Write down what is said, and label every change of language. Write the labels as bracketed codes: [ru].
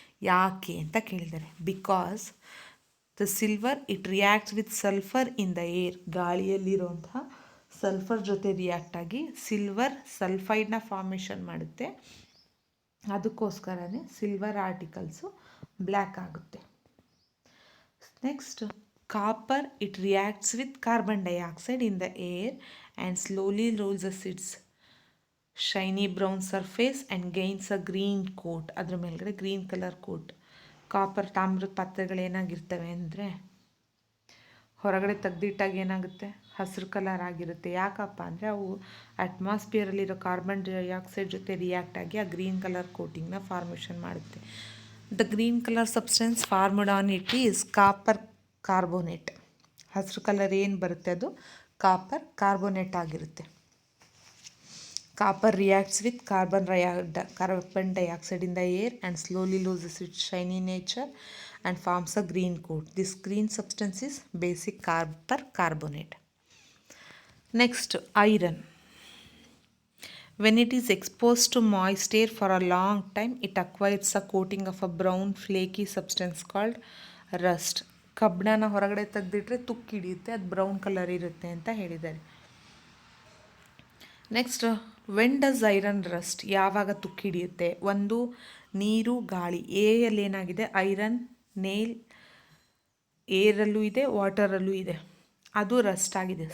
[kn] ಯಾಕೆ ಅಂತ ಕೇಳಿದ್ದಾರೆ. [en] Because the silver it reacts with sulphur in the air. [kn] ಗಾಳಿಯಲ್ಲಿರುವಂತಹ sulphur ಜೊತೆ ರಿಯಾಕ್ಟ್ ಆಗಿ ಸಿಲ್ವರ್ ಸಲ್ಫೈಡ್ನ ಫಾರ್ಮೇಷನ್ ಮಾಡುತ್ತೆ. ಅದಕ್ಕೋಸ್ಕರನೇ ಸಿಲ್ವರ್ ಆರ್ಟಿಕಲ್ಸು ಬ್ಲ್ಯಾಕ್ ಆಗುತ್ತೆ. Next [en] Copper, it reacts with carbon dioxide in the air and slowly loses its shiny brown surface and gains a green coat. [kn] ಅದ್ರ ಮೇಲ್ಗಡೆ green colour coat. Copper ತಾಮ್ರದ ಪಾತ್ರೆಗಳೇನಾಗಿರ್ತವೆ ಅಂದರೆ ಹೊರಗಡೆ ತೆಗ್ದಿಟ್ಟಾಗ ಏನಾಗುತ್ತೆ, ಹಸಿರು ಕಲರ್ ಆಗಿರುತ್ತೆ. ಯಾಕಪ್ಪ ಅಂದರೆ ಅವು ಅಟ್ಮಾಸ್ಫಿಯರಲ್ಲಿರೋ ಕಾರ್ಬನ್ ಡೈಆಕ್ಸೈಡ್ ಜೊತೆ ರಿಯಾಕ್ಟ್ ಆಗಿ ಆ ಗ್ರೀನ್ ಕಲರ್ ಕೋಟಿಂಗ್ನ ಫಾರ್ಮೇಷನ್ ಮಾಡುತ್ತೆ. [en] The green colour substance formed on it is copper carbonate. [kn] ಹಸಿರು ಕಲರ್ ಏನು ಬರುತ್ತೆ ಅದು ಕಾಪರ್ ಕಾರ್ಬೋನೇಟ್ ಆಗಿರುತ್ತೆ. [en] Copper reacts with carbon dioxide in the air and slowly loses its shiny nature and forms a green coat. This green substance is basic copper carbonate. Next, iron. When it is exposed to moist air for a long time, it acquires a coating of a brown flaky substance called rust. [kn] ಕಬ್ಬಣನ ಹೊರಗಡೆ ತೆಗೆದಿಟ್ರೆ ತುಕ್ಕು ಹಿಡಿಯುತ್ತೆ, ಅದು brown colour ಇರುತ್ತೆ ಅಂತ ಹೇಳಿದ್ದಾರೆ. [en] Next, when does iron rust? [kn] ಯಾವಾಗ ತುಕ್ಕು ಹಿಡಿಯುತ್ತೆ? ಒಂದು, ನೀರು, ಗಾಳಿ. ಎಯಲ್ಲಿ ಏನಾಗಿದೆ, ಐರನ್ ನೇಲ್ ಏರಲ್ಲೂ ಇದೆ, ವಾಟರಲ್ಲೂ ಇದೆ, ಅದು ರಸ್ಟ್ ಆಗಿದೆ.